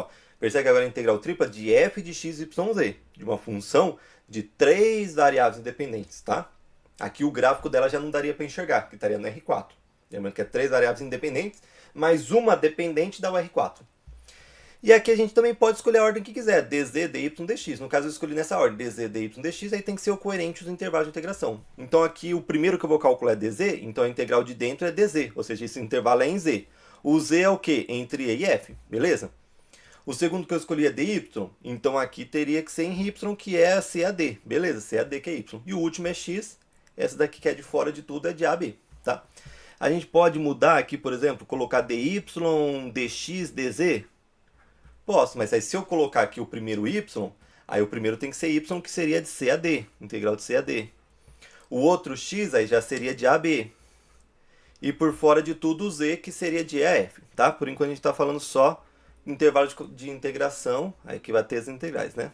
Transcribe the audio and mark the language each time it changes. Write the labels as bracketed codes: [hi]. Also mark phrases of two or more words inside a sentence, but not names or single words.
[pt] Percebe agora a integral tripla de f de x, y, z, de uma função de três variáveis independentes, tá? Aqui o gráfico dela já não daria para enxergar, que estaria no R4. Lembrando que é três variáveis independentes, mais uma dependente da R4. E aqui a gente também pode escolher a ordem que quiser, dz, dy, dx. No caso eu escolhi nessa ordem, dz, dy, dx, aí tem que ser o coerente dos intervalos de integração. Então aqui o primeiro que eu vou calcular é dz, então a integral de dentro é dz, ou seja, esse intervalo é em z. O z é o quê? Entre e e f, beleza? O segundo que eu escolhi é dy, então aqui teria que ser em y, que é CAD. Beleza, CAD que é y. E o último é x, essa daqui que é de fora de tudo é de AB, tá? A gente pode mudar aqui, por exemplo, colocar dy, dx, dz? Posso, mas aí se eu colocar aqui o primeiro y, aí o primeiro tem que ser y, que seria de CAD, integral de CAD. O outro x aí já seria de AB. E por fora de tudo o z, que seria de EF, tá? Por enquanto a gente está falando só intervalo de integração, aí que vai ter as integrais, né?